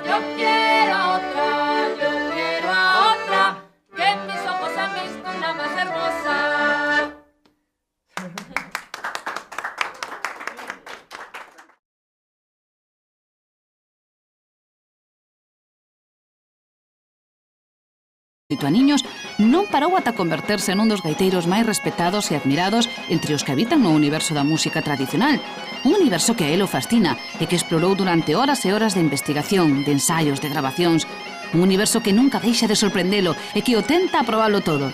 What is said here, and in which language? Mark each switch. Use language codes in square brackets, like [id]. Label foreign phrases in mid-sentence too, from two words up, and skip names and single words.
[es] Yo quiero a otra, que en mis ojos han visto una más hermosa. [gl] A niños non parou ata converterse nun dos gaiteiros máis respetados e admirados entre os que habitan no universo da música tradicional. Un universo que a él o fascina e que explorou durante horas e horas de investigación, de ensaios, de grabacións. Un universo que nunca deixa de sorprendelo e que o tenta aprobalo todo.